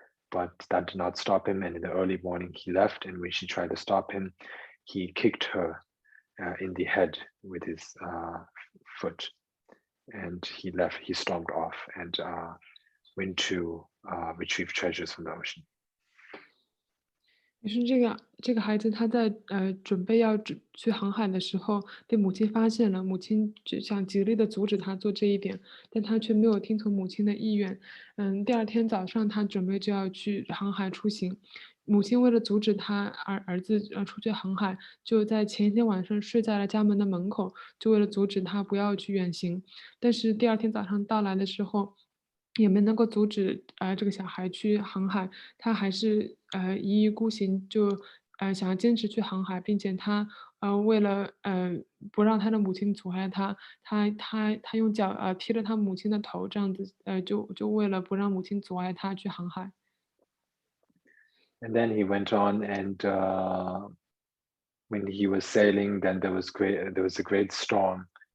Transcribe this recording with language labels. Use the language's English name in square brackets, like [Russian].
[English] But that did not stop him, and in the early morning he left, and when she tried to stop him, he kicked her in the head with his foot, and he stormed off and went to retrieve treasures from the ocean. [Chinese] 于是这个孩子他在准备要去航海的时候，被母亲发现了，母亲就想极力的阻止他做这一点，但他却没有听从母亲的意愿。第二天早上他准备就要去航海出行，母亲为了阻止他儿子出去航海，就在前一天晚上睡在了家门的门口，就为了阻止他不要去远行。但是第二天早上到来的时候，也没能够阻止这个小孩去航海，他还是一意孤行，就想要坚持去航海，并且他为了不让他的母亲阻碍他，他用脚踢了他母亲的头，这样子就为了不让母亲阻碍他去航海。 [English] And then he went on, and when he was sailing, then there was a great storm.